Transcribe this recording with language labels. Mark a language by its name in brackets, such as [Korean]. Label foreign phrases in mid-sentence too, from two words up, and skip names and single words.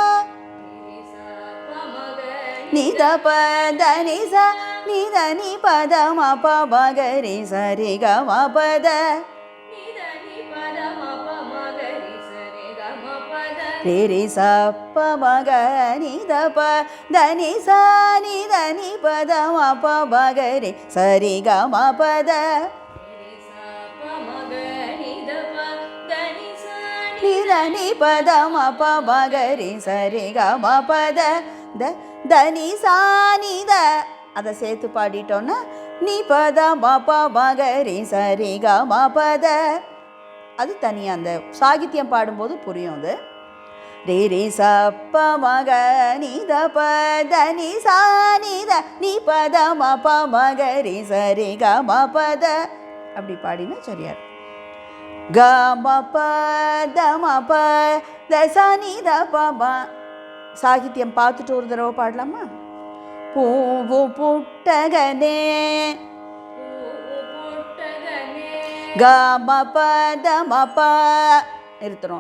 [Tamil] ನಿ ದ ಪ ದ ನಿ ಸ ನಿ ದ ನಿ ಪ ದ ಮ ಪ ಮ ಗ ರೇ ಸ ರೇ ಗ ಮ ಪ ದ ರೇ ರೇ ಸ ಪ ಮ ಗ ನಿ ದ ಪ ದ ನಿ ಸ ನಿ ದ ನಿ ಪ ದ ಮ ಪ ಮ ಗ ರೇ ಸ ರೇ ಗ ಮ ಪ ದ ನಿ ದ ನಿ ಪ ದ ಮ ಪ ಮ ಗ ರೇ ಸ ರೇ ಗ ಮ ಪ ದ ದ ದ ನಿ ಸ ನಿ ದ அதை சேர்த்து பாடிட்டோன்னா நீ பத ம ப ம க ரே ச ரே க ம ப த அது தனியாக அந்த சாகித்யம் பாடும்போது புரியும் அது ரே ரே ச ப ம க நீ த ப த நீ சா நீ த நீ பத ம ப ம க ரே ச ரே க ம ப த அப்படி பாடினா சரியா க ம ப த ம ப த ச நீ த ப ம சாகித்யம் பார்த்துட்டு ஒரு தடவை பாடலாமா பூவு புட்டகனே கம பதமப நிறுத்துறோம்.